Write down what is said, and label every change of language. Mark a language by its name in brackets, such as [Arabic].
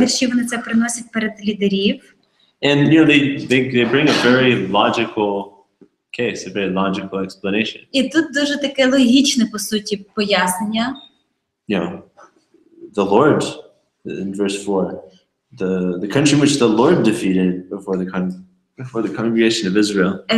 [Ukrainian] вірші вони це приносять перед лідерів. [English] And you know, they bring a very logical case, a very logical explanation. [Ukrainian] І тут дуже таке логічне, по суті, пояснення. [English] You know, the Lord, in verse 4, the country which the Lord defeated before the congregation of Israel.